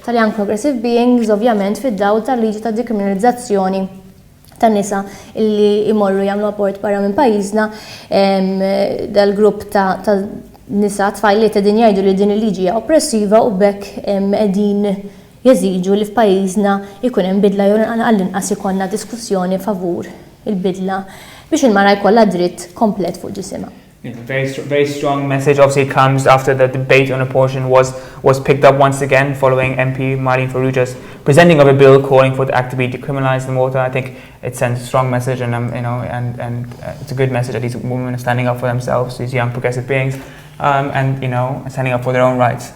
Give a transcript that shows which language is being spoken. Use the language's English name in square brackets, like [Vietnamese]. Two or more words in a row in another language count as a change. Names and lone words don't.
[Maltese] tal-Young Progressive Beings ovvjament fid-dawl tal-liġi ta' dekriminalizzazzjoni tan-nisa illi imorru jagħmlu abort barra minn pajjiżna dal-grupp ta' nisa tfajl li qegħdin jgħidu li din il-liġi hija oppressiva u bekk qegħdin jeżiġu li f'pajjiżna jkun hemm bidla jew għall-inqas ikollna diskussjoni favur il-bidla biex il-mara jkollha dritt komplet fuq ġisimha. [English] Very strong message. Obviously, it comes after the debate on abortion was picked up once again following MP Marlene Farrugia's presenting of a bill calling for the act to be decriminalized in Malta. I think it sends a strong message, and it's a good message that these women are standing up for themselves, these young progressive beings, and standing up for their own rights.